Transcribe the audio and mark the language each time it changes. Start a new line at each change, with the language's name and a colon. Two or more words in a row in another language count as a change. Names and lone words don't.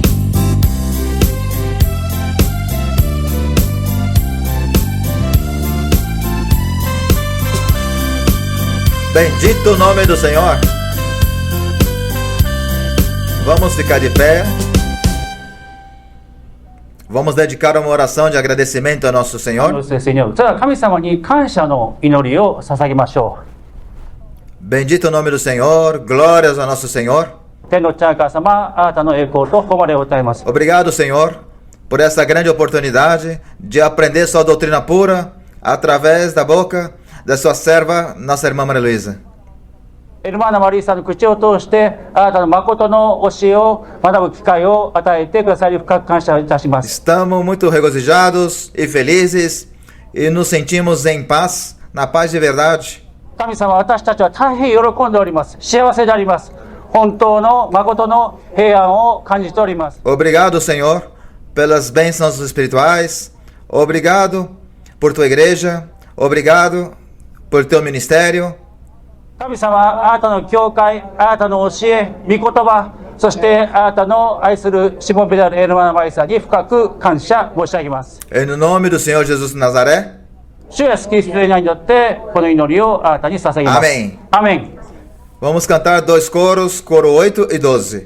Portuguese: Bendito o nome do Senhor. Vamos ficar de pé. Vamos dedicar uma oração de agradecimento ao nosso Senhor. Senhor.
Japanese: それでは神様に感謝の祈りを捧げましょ
Portuguese: Bendito o nome do Senhor. Glórias ao nosso Senhor.
Japanese: う。天の父なる神様、あなたの栄光と誉れを歌います。
Portuguese: Obrigado, Senhor, por essa grande oportunidade de aprender sua doutrina pura através da boca da sua serva, nossa irmã Maria Luísa.
Japanese: エルマーナ・マリーさんの口を通してあなたの誠の教えを学ぶ機会を与えてくださり深く感謝いたします。
Portuguese: Estamos muito regozijados e felizes e nos sentimos em paz, na paz de verdade.
Japanese: 神様、私たちは大変喜んでおります。幸せであります。本当の誠の平安を感じております。
Portuguese: Obrigado, Senhor, pelas bênçãos espirituais. Obrigado por tua igreja. Obrigado por teu ministério.
Japanese: 神様、あなたの教会、あなたの教え、御言葉、そしてあなたの愛するしもべであるエルマナ・マリサに深く感謝申し上げます。
Portuguese: Em nome do Senhor Jesus de Nazaré,
Japanese: 主が救い主の皆によってこの祈りをあなたに捧げます。アメン。アメン。
Portuguese: Vamos cantar dois coros, coro 8 e 12.